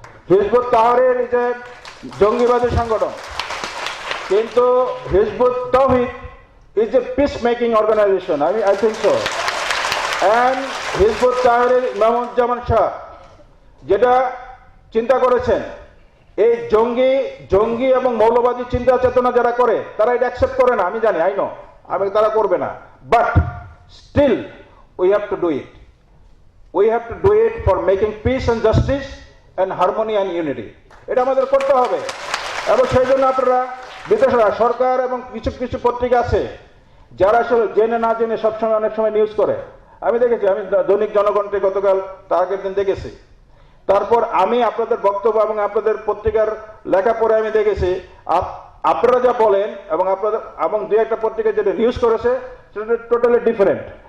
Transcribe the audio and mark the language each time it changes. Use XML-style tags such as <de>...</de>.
<en>Hizbut Tahrir</en> <bn>যে জঙ্গিবাদী সংগঠন, কিন্তু</bn> <en>Hizbut Tawheed is a peacemaking organization. I think so.</en> <bn>And Hizb ut Tahrir Imamuzzaman Shah যেটা চিন্তা করেছেন, এই জঙ্গি এবং মৌলবাদী চিন্তা চেতনা যারা করে, তারা এটা অ্যাকসেপ্ট করে না, আমি জানি, তারা করবে না। But still</bn> <en>we have to do it. We have to do it for making peace and justice and harmony and unity.</en> <bn>এটা আমাদের করতে হবে। এবং সেই জন্য আপনারা বিদেশরা, সরকার এবং কিছু কিছু পত্রিকা আছে যারা আসলে জেনে না জেনে সবসময় অনেক সময় নিউজ করে। আমি দেখেছি, আমি দৈনিক জনগণকে গতকাল তার আগের দিন দেখেছি। তারপর আমি আপনাদের বক্তব্য এবং আপনাদের পত্রিকার লেখা পড়ে আমি দেখেছি আপনারা যা বলেন এবং দুই একটা পত্রিকা যেটা নিউজ করেছে সেটা টোটালি ডিফারেন্ট।</bn>